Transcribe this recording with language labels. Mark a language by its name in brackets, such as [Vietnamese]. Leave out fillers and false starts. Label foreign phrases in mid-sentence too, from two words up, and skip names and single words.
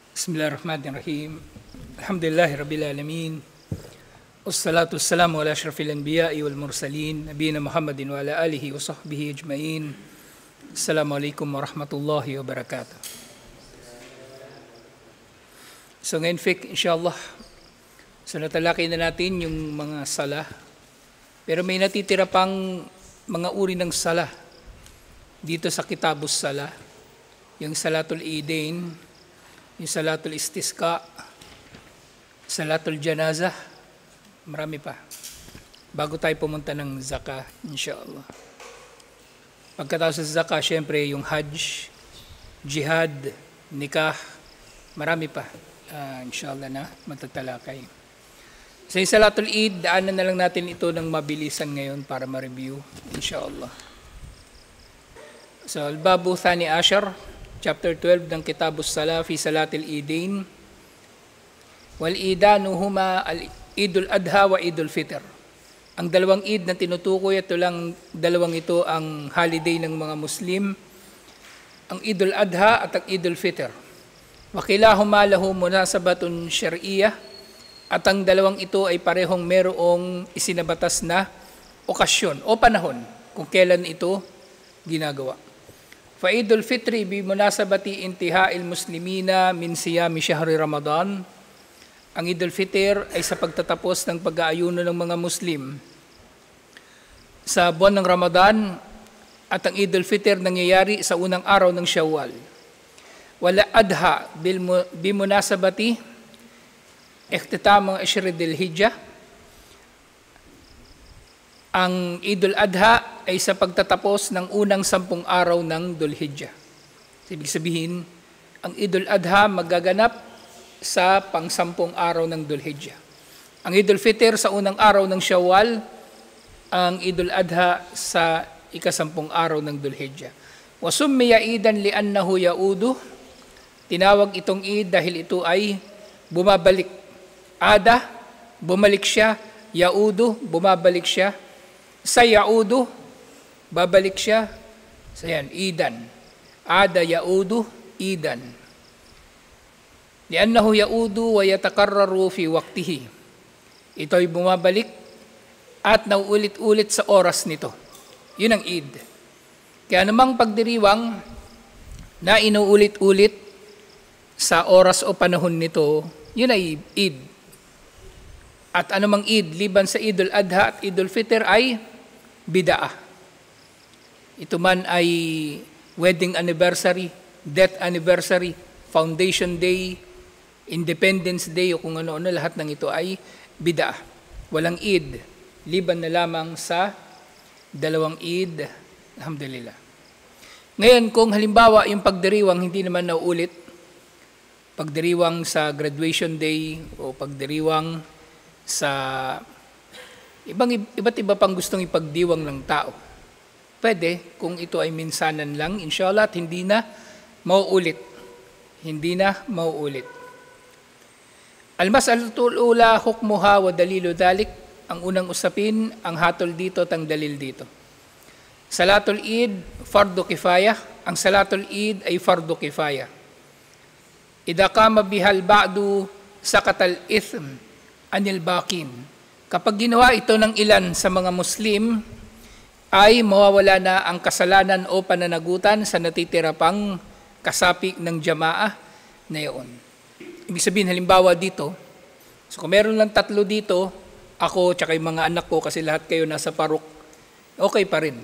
[Arabic] بسم الله الرحمن الرحيم. الحمد لله رب العالمين. والصلاة والسلام على أشرف الأنبياء والمرسلين، نبينا محمد وعلى آله وصحبه أجمعين. السلام عليكم ورحمة الله وبركاته. [Filipino] So ngayon, inshallah, so natalakay na natin yung mga salah. Pero may natitira pang mga uri ng salah dito sa Kitabus Salah. [Arabic] Yung صلاة العيدين, yung صلاة الاستسقاء، صلاة الجنازة, [Filipino] marami pa. Bago tayo pumunta ng zakah, inshallah. Pagkatapos sa zakah, syempre yung hajj, jihad, nikah, marami pa. Inshallah na matatalakay. Sa [Arabic] صلاة العيد, [Filipino] daanan na lang natin ito ng mabilisan ngayon para ma-review, inshallah. So, [Arabic] الباب الثاني عشر, [Filipino] Chapter 12 ng Kitabus Salah fi Salatil Idain. [Arabic] والعيدان هما عيد الأضحى وعيد الفطر. [Filipino] Ang dalawang Eid na tinutukoy, ito lang dalawang ito ang holiday ng mga Muslim. Ang Idul Adha at ang Idul Fitr. [Arabic] وكلاهما له مناسبة شرعية. [Filipino] At ang dalawang ito ay parehong merong isinabatas na okasyon o panahon kung kailan ito ginagawa. [Arabic] فعيد الفطر بمناسبة انتهاء المسلمين من صيام شهر رمضان. [Filipino] Ang Idul Fitr ay sa pagtatapos ng pag-aayuno ng mga Muslim sa buwan ng Ramadan, at ang Idul Fitr nangyayari sa unang araw ng Shawwal. [Arabic] والأضحى بمناسبة اختتام عشر ذي الحجة. [Filipino] Ang Idul Adha ay sa pagtatapos ng unang 10 araw ng Dhul-Hijjah. Ibig sabihin, ang Idul Adha magaganap sa pang-10 araw ng Dhul-Hijjah. Ang Idul Fitr sa unang araw ng Shawwal, ang Idul Adha sa ika-10 araw ng Dhul-Hijjah. [Arabic] وسمي عيدا لأنه يعود. [Filipino] Tinawag itong Eid dahil ito ay bumabalik. Ada, bumalik siya. Yaudu, bumabalik siya. Sa yaudu, babalik siya. So yan, [Arabic] عيدا. عاد يعود، عيدا. لأنه يعود ويتكرر في وقته. [Filipino] Ito ay bumabalik at nauulit-ulit sa oras nito. Yun ang Eid. Kaya namang pagdiriwang na inuulit-ulit sa oras o panahon nito, yun ay Eid. At anumang Eid, liban sa Idul Adha at Idul Fitr ay bid'ah. Ito man ay [English] wedding anniversary, death anniversary, foundation day, Independence Day, [Filipino] o kung ano-ano, lahat ng ito ay bid'ah. Walang Eid, liban na lamang sa dalawang Eid. Alhamdulillah. Ngayon, kung halimbawa yung pagdiriwang hindi naman nauulit, pagdiriwang sa graduation day o pagdiriwang sa iba't iba pang gustong ipagdiwang ng tao, pwede kung ito ay minsanan lang, inshallah, at hindi na mauulit. Hindi na mauulit. [Arabic] المسألة الأولى حكمها ودليل ذلك. [Filipino] Ang unang usapin, ang hatol dito at ang dalil dito. [Arabic] صلاة العيد, فرض كفاية. [Filipino] Ang [Arabic] صلاة العيد [Filipino] ay [Arabic] فرض كفاية. إذا قام بها البعض سقط الإثم عن الباقين. [Filipino] Kapag ginawa ito ng ilan sa mga Muslim, ay mawawala na ang kasalanan o pananagutan sa natitira pang kasapi ng jamaah na iyon. Ibig sabihin, halimbawa dito, so kung meron lang 3 dito, ako tsaka yung mga anak ko, kasi lahat kayo nasa parok, okay pa rin.